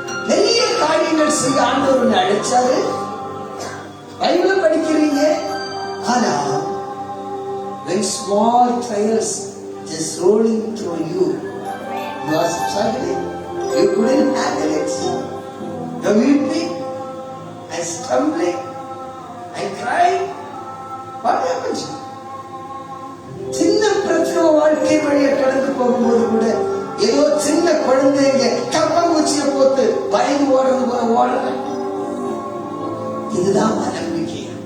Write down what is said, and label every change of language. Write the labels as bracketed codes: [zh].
[ta] பெரிய காரியங்கள் செய்ய ஆண்டவர் அழைச்சாரு. பைபிள் படிக்கிறீங்க, ஆனா [en] when small trials just rolling through you, you are struggling, you couldn't handle it, you are weeping and stumbling and crying. What happens? [ta] சின்ன பிரச்சனை வாழ்க்கை வழியை கடந்து போகும்போது கூட ஏதோ சின்ன குழந்தைங்க கப்பங்குச்சியை போட்டு பயந்து ஓடுறது போல ஓடுற. இதுதான் நம்பிக்கை.